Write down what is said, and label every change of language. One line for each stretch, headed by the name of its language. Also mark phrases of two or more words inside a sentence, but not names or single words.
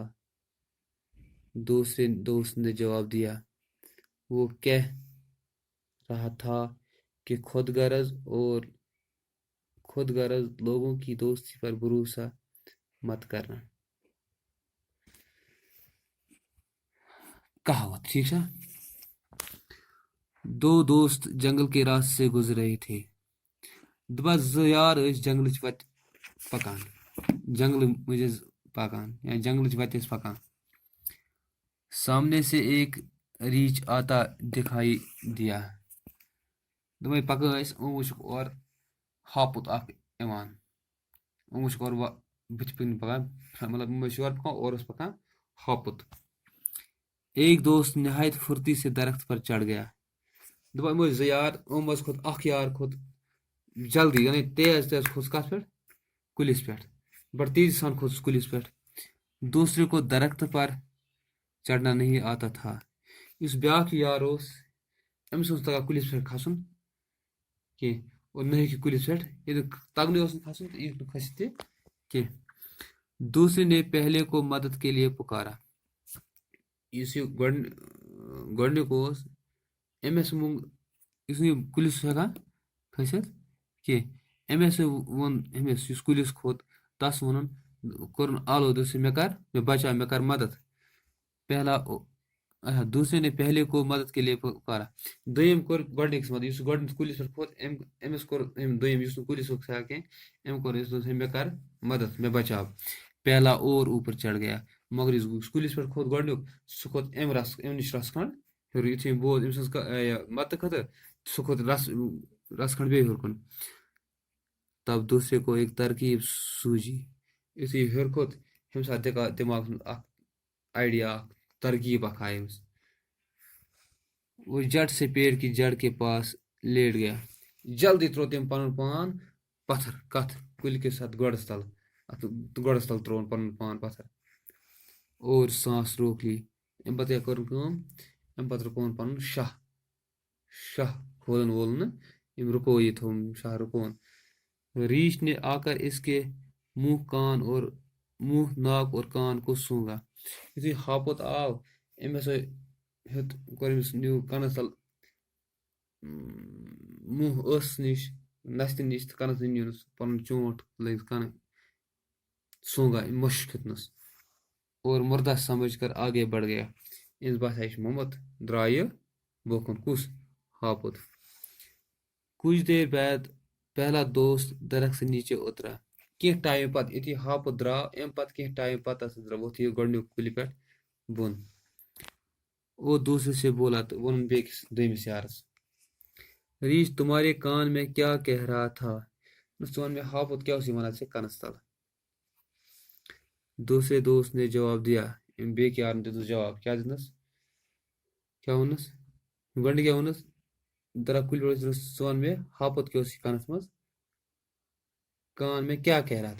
Urdu: دوسرے دوست نے جواب دیا، وہ کہہ رہا تھا کہ خود غرض لوگوں کی دوستی پر بھروسہ مت کرنا۔ کہاوت، ٹھیک ہے۔ دو دوست جنگل کے راستے سے گزر رہے تھے۔
Kashmiri: دبا زٕ یار ٲسۍ جنگلٕچ وتہِ پکان۔ جنگلہٕ مٔنٛزۍ ٲسۍ پکان یا جنگلٕچ وتہِ ٲسۍ پکان۔
Urdu: سامنے سے ایک ریچھ آتا دکھائی دیا۔
Kashmiri: دۄنوَے پکان ٲسۍ، أمۍ وٕچھُکھ اورٕ ہاپُت اکھ یِوان۔ أمۍ وٕچھُکھ اورٕ بٕتھِ کِنۍ پکان، مطلب یِم ٲسۍ یورٕ پکان، اورٕ اوس پکان ہاپُت۔
Urdu: ایک دوست نہایت پھرتی سے درخت پر چڑھ گیا۔
Kashmiri: دپان یِم ٲسۍ زٕ یار، أمۍ حظ کھوٚت، اکھ یار کھوٚت جلدی، یعنی تیز کھوٚت سُہ کتھ پٮ۪ٹھ؟ کُلِس پٮ۪ٹھ، بڑٕ تیزی سان کھوٚت سُہ کُلِس پٮ۪ٹھ۔
Urdu: دوسرے کو درخت پر چڑھنا نہیں آتا تھا۔
Kashmiri: یُس بیٛاکھ یار اوس، أمِس اوس نہٕ تگان کُلِس پٮ۪ٹھ کھسُن کینٛہہ، اور نہ ہیٚکہِ کُلِس پٮ۪ٹھ، ییٚلہِ تگنٕے اوس نہٕ کھسُن تہٕ یہِ ہیٚکہِ نہٕ کھٔسِتھ تہِ کینٛہہ۔
Urdu: دوسرے نے پہلے کو مدد کے لیے پکارا۔
Kashmiri: یُس یہِ گۄڈنیُک اوس، أمۍ ہسا موٚنگ، یُس نہٕ یہِ کُلِس اوس ہٮ۪کان کھٔسِتھ کینٛہہ، أمۍ ہسا ووٚن أمِس یُس کُلِس کھوٚت، تس ووٚنُن، کوٚرُن آلو، دوٚپُس مےٚ کر، مےٚ بچاو، مےٚ کر مدد۔
Urdu: دوسرے نے پہلے کو مدد کے لیے پکارا۔
Kashmiri: دوٚیِم کوٚر گۄڈنِکِس مدد، یُس گۄڈنیتھ کُلِس پٮ۪ٹھ کھوٚت، أمِس کوٚر أمۍ دوٚیِم، یُس نہٕ کُلِس اوس ہٮ۪کان کینٛہہ، أمۍ کوٚر أمِس، دوٚپُس مےٚ کر مدد، مےٚ بچاو۔
Urdu: پہلا اور اوپر چڑھ گیا،
Kashmiri: مگر یُس کُلِس پٮ۪ٹھ کھوٚت گۄڈنیُک، سُہ کھوٚت أمۍ نِش رَژھ کھنٛڈ ہیوٚر۔ یُتھُے أمۍ بوز أمۍ سٕنٛز مدتہٕ خٲطرٕ، سُہ کھوٚت رَژھ کھنٛڈ بیٚیہِ ہیوٚر کُن۔
Urdu: تب دوسرے کو ایک ترکیب سوٗجی۔
Kashmiri: یُتھُے یہِ ہیوٚر کھوٚت، أمِس آو دٮ۪ماغس منٛز اکھ آیڈیا، اکھ ترکیب اکھ آیہِ أمِس۔
Urdu: وہ جٹ سے پیڑ کی جڑ کے پاس لیٹ گیا۔
Kashmiri: جلدی ترٛوو تٔمۍ پنُن پان پتھر، کتھ؟ کُلۍ کِس اتھ گۄڈس تل، گۄڈس تل ترٛووُن پنُن پان پتھر
Urdu: اور سانس روک لی۔
Kashmiri: امہِ پتہٕ کیٛاہ کٔرٕن کٲم؟ امہِ پتہٕ رُکووُن پنُن شاہ کھولن وول نہٕ، أمۍ رُکو یہِ تھوٚوُن شاہ رُکووُن۔
Urdu: ریچھ نے آ کر اس کے منہ، ناک اور کان کو سونگا۔
Kashmiri: یُتھُے ہاپُت آو، أمۍ ہسا ہیوٚت، کوٚر أمِس، نیوٗ کَنَس تل منہ ٲسَس نِش، نستہِ نِش تہٕ کَنَس نِش نیوٗنَس پنُن چونٛٹھ، لٲگِس کَنہٕ، سونگا، مُشُک ہیوٚتنَس
Urdu: اور مردہ سمجھ کر آگے بڑھ گیا۔
Kashmiri: أمِس باسیٛو یہِ چھُ موٚمُت، درٛاو یہِ برٛونٛہہ کُن، کُس؟ ہاپُت۔
Urdu: کچھ دیر بعد پہلا دوست درخت سے نیچے اترا۔
Kashmiri: کینٛہہ ٹایم پتہٕ یُتھُے ہاپُت درٛاو، اَمہِ پتہٕ کینٛہہ ٹایم پتہٕ ہسا ووٚتھ یہِ گۄڈنیُک کُلہِ پٮ۪ٹھ بۄن۔
Urdu: اور دوسرے سے بولا،
Kashmiri: تہٕ ووٚنُن بیٚکِس دوٚیمِس یارس،
Urdu: ریچھ تمہارے کان میں کیا کہہ رہا تھا؟
Kashmiri: ژٕ وَن مےٚ ہاپُت کیٛاہ اوس یہِ وَنان ژےٚ کَنَس تل؟
Urdu: دوسرے دوست نے جواب دیا۔
Kashmiri: أمۍ بیٚکۍ یارن دیُتنس جواب، کیٛاہ دیُتنس؟ کیٛاہ ووٚننس؟ گۄڈنِکۍ کیٛاہ ووٚننس؟ درٛاو کُلہِ پٮ۪ٹھ، دوٚپنس ژٕ وَن مےٚ ہاپُت کیٛاہ اوس یہِ کَنَس منٛز؟
Urdu: کان میں کیا کہہ رہا تھا؟